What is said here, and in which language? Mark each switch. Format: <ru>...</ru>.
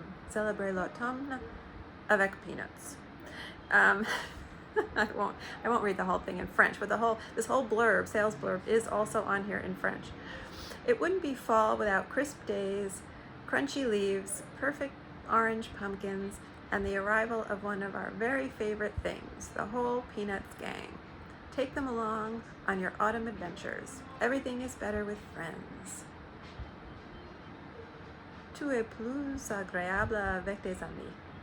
<fr>Celebrez l'automne avec peanuts."</fr> <en>I won't read the whole thing in French, but this whole blurb, sales blurb, is also on here in French. "It wouldn't be fall without crisp days, crunchy leaves, perfect orange pumpkins, and the arrival of one of our very favorite things, the whole Peanuts gang. Take them along on your autumn adventures. Everything is better with friends.</en> <fr>Tout est plus agréable avec des amis!"</fr>